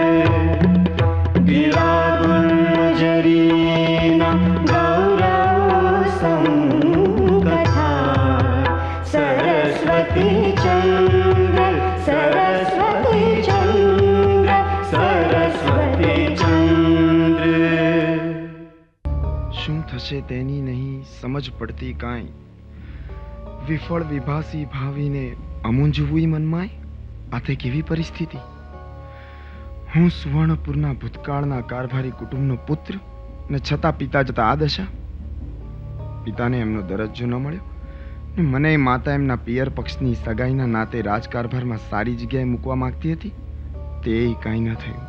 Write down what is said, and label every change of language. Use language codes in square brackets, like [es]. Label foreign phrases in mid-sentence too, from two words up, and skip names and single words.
[gu] ગિરાગુર્જરીના ગૌરવસં કથા सरस्वती चंद्र सरस्वती चंद्र सरस्वती चंद्र શું થશે તેની નહીં સમજ પડતી કાંઈ વિફળ વિભાસી ભાવીને અમૂંઝવું મનમાંય આ તે કેવી પરિસ્થિતિ હું સુવર્ણપુરના ભૂતકાળના કારભારી કુટુંબનો પુત્ર ને છતાં પિતા જતા આ દશા પિતાને એમનો દરજ્જો ન મળ્યો ને મને માતા એમના પિયર પક્ષની સગાઈના નાતે રાજકારભારમાં સારી જગ્યાએ મૂકવા માંગતી હતી તે કાંઈ ન થયું